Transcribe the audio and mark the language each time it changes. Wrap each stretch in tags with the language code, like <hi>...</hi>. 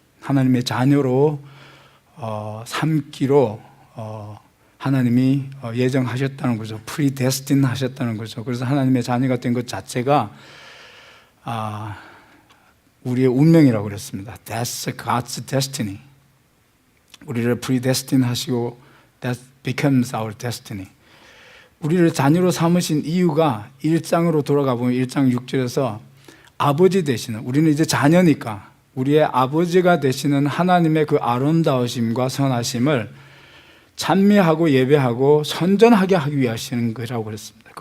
<ko>하나님의 자녀로 삼기로 하나님이 예정하셨다는 거죠. 프리데스틴 하셨다는 거죠. 그래서 하나님의 자녀가 된 것 자체가 우리의 운명이라고 그랬습니다.</ko> <en>That's God's destiny.</en> <ko>우리를 프리데스틴 하시고</ko> <en>That becomes our destiny.</en> <ko>우리를 자녀로 삼으신 이유가 1장으로 돌아가 보면 1장 6절에서 아버지 되시는, 우리는 이제 자녀니까 우리의 아버지가 되시는 하나님의 그 아름다우심과 선하심을 찬미하고 예배하고 선전하게 하기 위하시는 거라고 그랬습니다.</ko>